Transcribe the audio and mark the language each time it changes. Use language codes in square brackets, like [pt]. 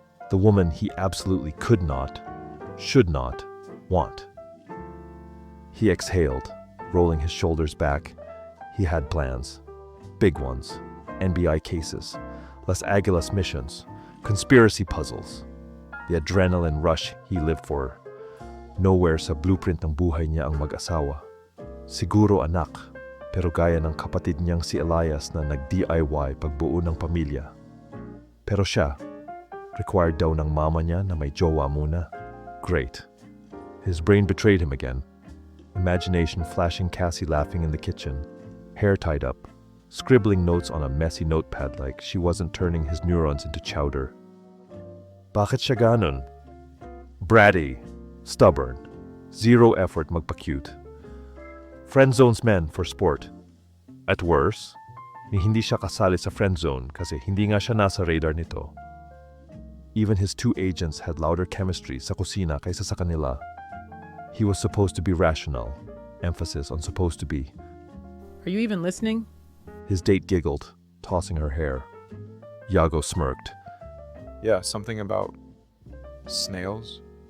[en] The woman he absolutely could not, should not, want. He exhaled, rolling his shoulders back. He had plans. Big ones. NBI cases. Las Águilas missions. Conspiracy puzzles. The adrenaline rush he lived for. [tl] Nowhere sa blueprint ng buhay niya ang mag-asawa. Siguro anak, pero gaya ng kapatid niyang si Elias na nag-DIY pagbuo ng pamilya. Pero siya, required daw ng mama niya na may jowa muna. Great. [en] His brain betrayed him again. Imagination flashing Cassie laughing in the kitchen, hair tied up, scribbling notes on a messy notepad like she wasn't turning his neurons into chowder. [tl] Bakit siya ganun? [en] Bratty, stubborn, zero effort magpa-cute. Friend zones men for sport. [tl] At worst, ni hindi siya kasali sa friend zone kasi hindi nga siya nasa radar nito. [en] Even his 2 agents had louder chemistry [tl] sa kusina kaysa sa kanila. [en] He was supposed to be rational, emphasis on supposed to be. Are you even listening? His date giggled, tossing her hair. Yago smirked. Yeah, something about snails.